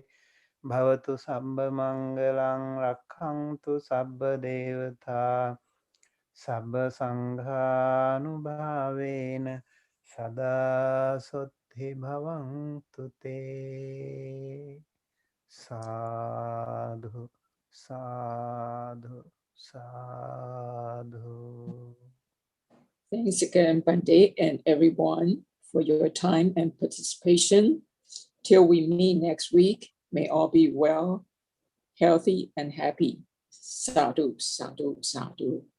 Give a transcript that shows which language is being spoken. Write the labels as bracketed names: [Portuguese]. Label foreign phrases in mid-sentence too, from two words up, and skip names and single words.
[Pali] Bhavatu sabba mangalang rakkhantu sabba devata sabba sanghanubhavena sada sutti bhavantu te. Sadhu, sadhu, sadhu. [English] Thanks again, Bande, and everyone for your time and participation. Till we meet next week, may all be well, healthy, and happy. [Pali] Sadhu, sadhu, sadhu.